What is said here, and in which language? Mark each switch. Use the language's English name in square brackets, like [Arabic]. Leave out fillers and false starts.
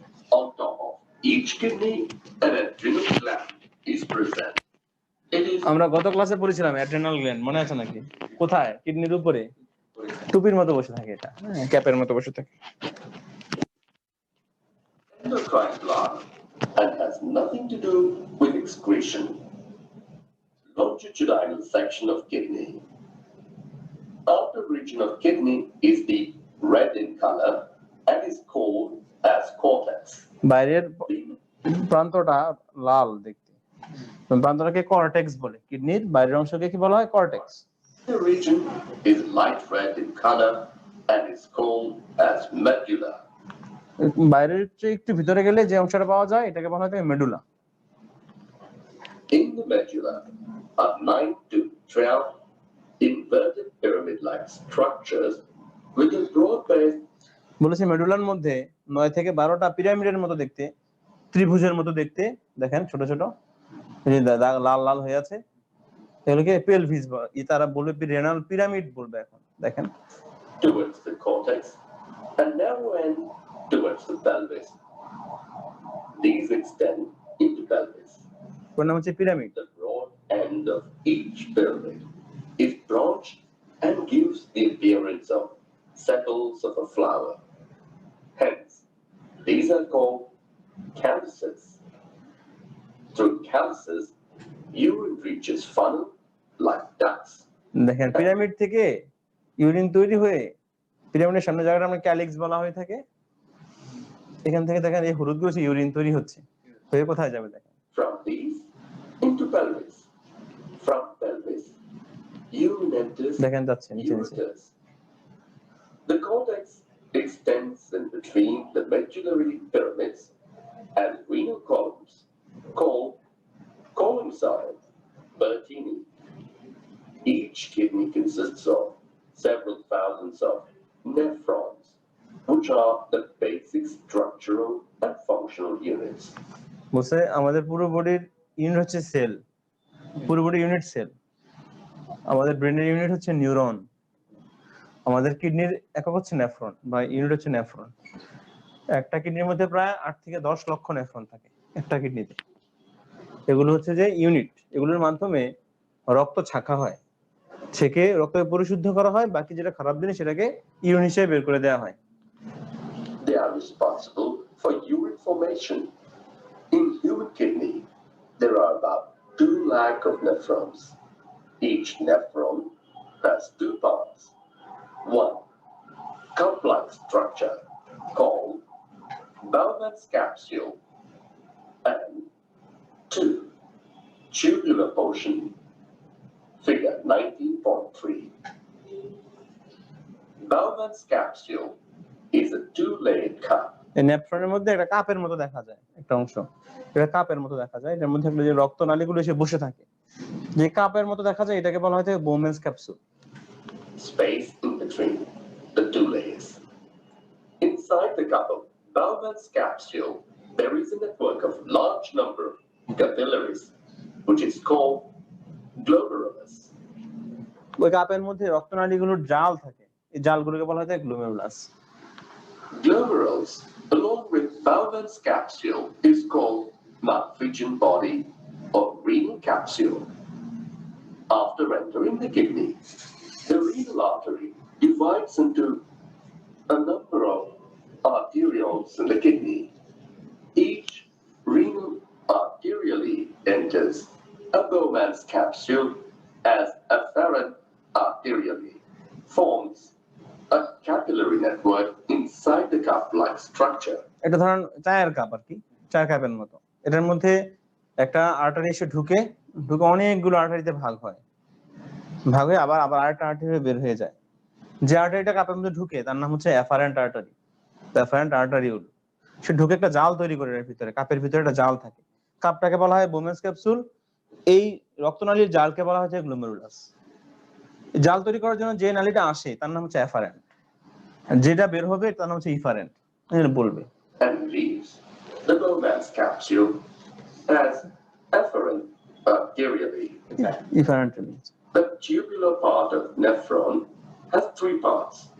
[English] On top of each kidney, an adrenal gland is present. [Bangla] আমরা গত ক্লাসে পড়েছিলাম অ্যাড্রেনাল গ্ল্যান্ড, মনে আছে নাকি? কোথায়? কিডনির উপরে, টুপির মতো বসে থাকে, এটা ক্যাপের মতো বসে থাকে। [English] Endocrine gland and has nothing to do with excretion. Longitudinal section of kidney. Outer region of kidney is deep red in color and is called as cortex. [Bangla] বাইরের প্রান্তটা লাল দেখতে, প্রান্তটাকে কর্টেক্স বলে। কিডনির বাইরের অংশকে কি বলা হয়? Cortex. [English] The region is light red in color and is called as medulla. [Bangla] বাইরের চেয়ে একটু ভিতরে গেলে যে অংশটা পাওয়া যায় এটাকে বলা হয় medulla. [English] In the medulla are 9 to 12 inverted pyramid-like structures with a broad base. [Bangla] বলেছি মেডুলার মধ্যে 9 থেকে 12টা পিরামিডের মতো দেখতে, ত্রিভুজের মতো দেখতে, দেখেন ছোট ছোট এই যে লাল লাল হয়ে আছে, এগুলোকে পেলভিস বলে। তারা বলবে রেনাল পিরামিড বলবে। এখন দেখেন [English] towards the cortex and narrow end towards the pelvis. These extend into pelvis. [Bangla] কোন নাম হচ্ছে pyramid. [English] The broad end of each pyramid is branched and gives the appearance of sepals of a flower. Hence, these are called calyces. Through calyces, urine reaches funnel like ducts. [Bangla] দেখেন pyramid থেকে urine তৈরি হয়ে পিরামিডের সামনে জায়গাটা আমরা calyx বলা হয়ে থাকে। এখান থেকে দেখেন এই হলুদ গুলো ইউরিন তৈরি হচ্ছে, হয়ে কোথায় যাবে দেখেন? [English] From these into pelvis. From pelvis, urine enters [Bangla] দেখেন যাচ্ছে নিচে নিচে। [English] ureters. The cortex extends in between the medullary pyramids and renal columns, called column-side Bertini. Each kidney consists of several thousands of nephrons, which are the basic structural and functional units. [Bangla] বলছে আমাদের পুরো বডির unit হচ্ছে sell, পুরো body unit sell. আমাদের ব্রেনের unit হচ্ছে neuron, আমাদের কিডনির একক হচ্ছে নেফ্রন বা ইউনিট হচ্ছে নেফ্রন। একটা কিডনির মধ্যে প্রায় 8 থেকে 10 লক্ষ নেফ্রন থাকে একটা কিডনিতে। এগুলো হচ্ছে যে ইউনিট, এগুলোর মাধ্যমে রক্ত ছাঁকা হয়, ছেঁকে রক্তকে পরিশুদ্ধ করা হয়, বাকি যেটা খারাপ জিনিস সেটাকে ইউরিন হিসেবে বের করে দেওয়া হয়। [English] They are responsible for urine formation. In human kidney, there are about 2 lakh of nephrons. Each nephron has 2 parts. 1. Cup-like structure called Bowman's capsule, and 2. Tubular portion, figure 19.3. Bowman's capsule is a 2-layered cup. [Bangla] এই নেফ্রনের মধ্যে একটা কাপের মতো দেখা যায়, একটা অংশ এটা কাপের মতো দেখা যায়, এটার মধ্যে যে রক্তনালীগুলো এসে বসে থাকে, যে কাপের মতো দেখা যায় এটাকে বলা হয় Bowman's capsule. [English] Space in between the 2 layers. Inside the cup of Bowman's capsule, there is a network of large number of capillaries, which is called glomerulus. [Bangla] ওই কাপের মধ্যে রক্তনালীগুলোর জাল থাকে, এই জালগুলোকে বলা হয় glomerulus. [English] Glomerulus, along with Bowman's capsule, is called Malpighian body or renal capsule. After entering the kidney, the renal artery divides into a number of arterioles in the kidney. Each renal arteriole enters a Bowman's capsule as afferent arteriole, forms a capillary network inside the cup-like structure. [Bangla] এটা ধরেন চায়ের cup আর কি, চায়ের কাপের মতো। এটার মধ্যে একটা আর্টারি এসে ঢুকে অনেকগুলো আর্টারিতে ভাগ হয়, ভাগ হয়ে আবার আরেকটা আর্টারি বের হয়ে যায়। যে আর্টারিটা কাপের মধ্যে ঢুকে তার নাম হচ্ছে অ্যাফারেন্ট আর্টারি, অ্যাফারেন্ট আর্টারিউল। সে ঢুকে একটা জাল তৈরি করে এর ভিতরে, কাপের ভিতরে একটা জাল থাকে। কাপটাকে বলা হয় বোমেন্স ক্যাপসুল, এই রক্তনালীর জালকে বলা হচ্ছে গ্লোমেরুলাস। জাল তৈরি করার জন্য যে নালীটা আসে তার নাম হচ্ছে এফারেন্ট, যেটা বের হবে তার নাম হচ্ছে ইফারেন্ট। বলবে [English] and leaves the Bowman's capsule as afferent arterially. Efferent. The tubular part of nephron has three parts.